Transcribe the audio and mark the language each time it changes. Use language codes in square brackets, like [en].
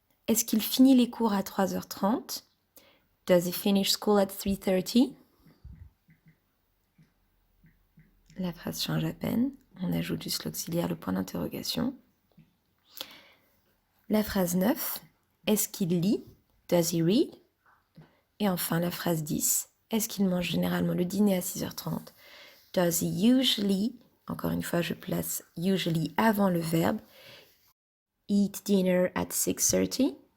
[fr] Est-ce qu'il finit les cours à 3h30? [en] Does he finish school at 3:30? [fr] La phrase change à peine. On ajoute juste l'auxiliaire, le point d'interrogation. La phrase 9. Est-ce qu'il lit? [en] Does he read? [fr] Et enfin, la phrase 10. Est-ce qu'il mange généralement le dîner à 6h30? [en] Does he usually, [fr] encore une fois, je place usually avant le verbe, [en] eat dinner at 6:30?